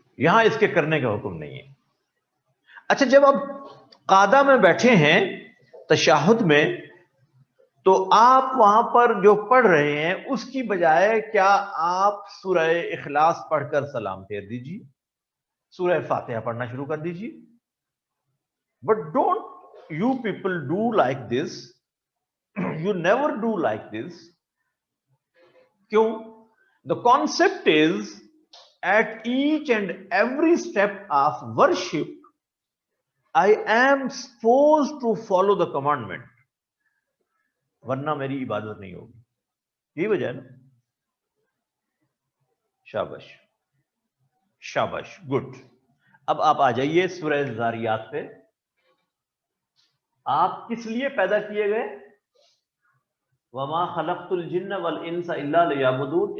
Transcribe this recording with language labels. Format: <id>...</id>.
<ur>یہاں اس کے کرنے کا حکم نہیں ہے. اچھا, جب آپ قعدہ میں بیٹھے ہیں تشہد میں, تو آپ وہاں پر جو پڑھ رہے ہیں اس کی بجائے کیا آپ سورہ اخلاص پڑھ کر سلام پھیر دیجیے, سورہ فاتحہ پڑھنا شروع کر دیجیے.</ur> <en>But don't you people do like this. You never do like this.</en> <ur>کیوں؟</ur> <en>The concept is at each and every step of worship, I am supposed to follow the commandment.</en> <ur>ورنہ میری عبادت نہیں ہوگی. یہی وجہ ہے نا. شاباش شاباش, گڈ. اب آپ آ جائیے سورہ ذاریات پہ. آپ کس لیے پیدا کیے گئے؟</ur> <ar>وما خلقت الجن والانس الا لیعبدون.</ar>